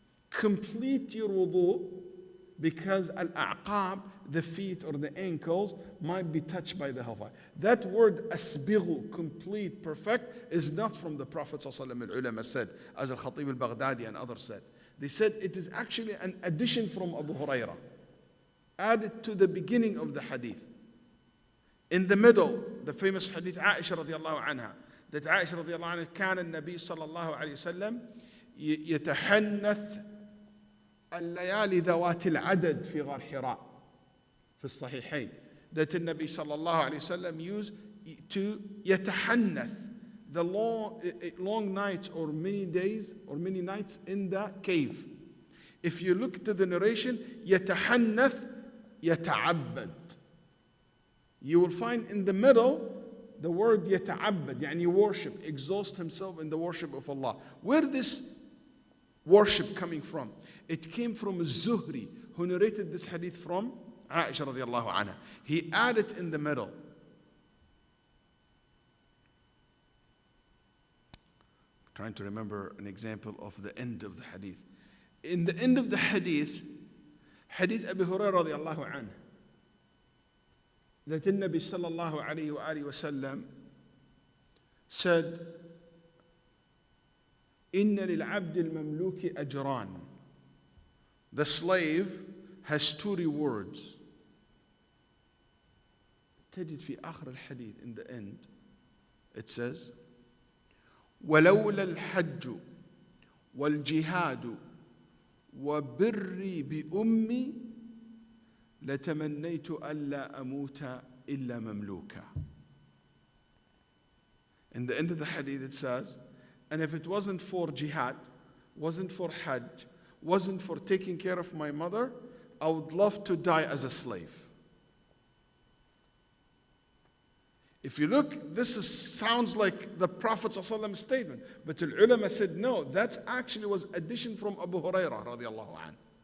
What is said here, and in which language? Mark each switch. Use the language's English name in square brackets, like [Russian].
[English] Complete your wudu because al-a'qab, the feet or the ankles, might be touched by the hellfire. That word asbighu, complete, perfect, is not from the Prophet ﷺ. Ulama said, as al-Khatib al-Baghdadi and others said. They said it is actually an addition from Abu Hurairah, added to the beginning of the hadith. In the middle, the famous hadith [Arabic] Aisha radiallahu anha, that Aisha radiallahu anha, كان النبي صلى الله عليه وسلم يتحنث الليالي ذوات العدد في غار حراء في الصحيحين. [English] That the Nabi صلى الله عليه وسلم used to يتحنث, the long nights or many days or many nights in the cave. If you look to the narration, يتحنث يتعبد. You will find in the middle the word يتعبد, يعني worship, exhaust himself in the worship of Allah. Where this worship coming from? It came from Zuhri, who narrated this hadith from Aisha radiallahu anha. He added in the middle. I'm trying to remember an example of the end of the hadith. In the end of the hadith, hadith Abu Hurairah radiallahu anhu, that the Nabi sallallahu alayhi wa alihi wa sallam said, [Arabic] إِنَّ لِلْعَبْدِ الْمَمْلُوكِ أَجْرًا. [English] The slave has two rewards. [Arabic] تجد في آخر الحديث, [English] in the end, it says, [Arabic] وَلَوْلَا الْحَجُّ وَالْجِهَادُ وَبِرِّي بِأُمِّي لَتَمَنَّيْتُ أَلَّا أَمُوتَ إِلَّا مَمْلُوكًا. [English] In the end of the hadith it says, and if it wasn't for jihad, wasn't for hajj, wasn't for taking care of my mother, I would love to die as a slave. If you look, sounds like the Prophet ﷺ statement, but the ulama said no, that actually was addition from Abu Hurairah radiallahu anhu.